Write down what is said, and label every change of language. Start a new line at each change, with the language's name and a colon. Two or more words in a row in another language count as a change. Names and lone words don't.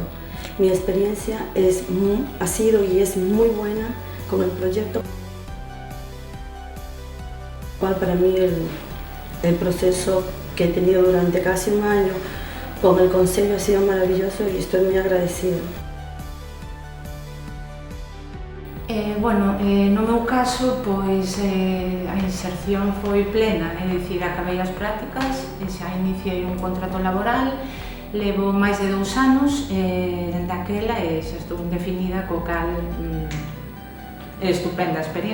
Spanish: Mi experiencia ha sido y es muy buena con el proyecto. Para mí el proceso que he tenido durante casi 1 año con el Concello ha sido maravilloso y estoy muy agradecida.
Galician: No meu caso, pois a inserción foi plena, é dicir, acabei as prácticas e xa iniciei un contrato laboral, levo máis de 2 anos dende aquela e xa estou indefinida, co cal é estupenda, a experiencia estupenda.